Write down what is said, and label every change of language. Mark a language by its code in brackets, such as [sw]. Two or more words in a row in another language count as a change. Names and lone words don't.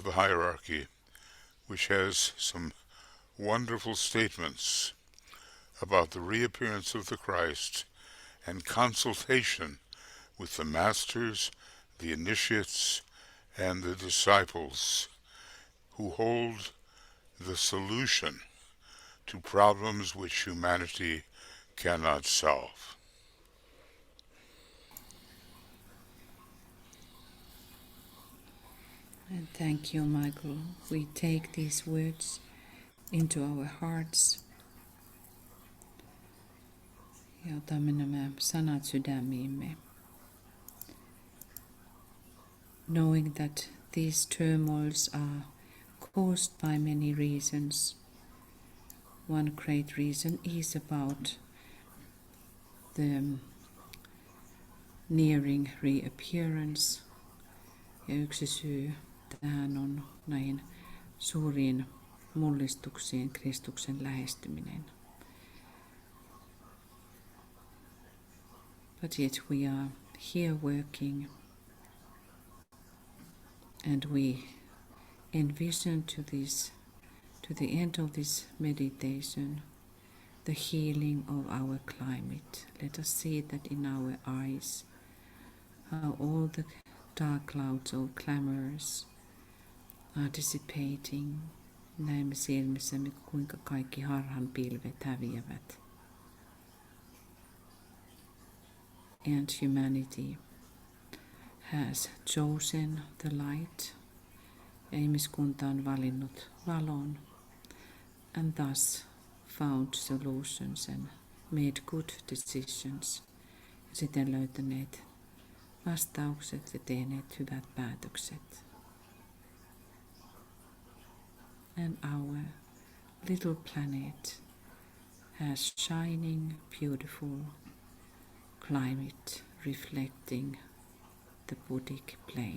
[en] the Hierarchy, which has some wonderful statements about the reappearance of the Christ and consultation with the masters, the initiates, and the disciples who hold the solution to problems which humanity cannot solve. And thank you, Michael. We take these words into our hearts [fi] ja otamme nämä sanat sydämiimme. [en] Knowing that these turmoils are caused by many reasons. One great reason is about the nearing reappearance. [fi] Ja yksi syy tähän on näihin suuriin mullistuksiin Kristuksen lähestyminen. [en] But yet we are here working, and we envision to the end of this meditation the healing of our climate. Let us see that in our eyes, how all the dark clouds of clamors are dissipating. [fi] Näemme silmissämme, kuinka kaikki harhan pilvet häviävät. [en] And humanity has chosen the light. [fi] Ja ihmiskunta on valinnut valon. [en] And thus found solutions and made good decisions. [fi] Ja siten löytäneet vastaukset ja tehneet hyvät päätökset. [en] And our little planet has shining, beautiful climate reflecting the Buddhic plane.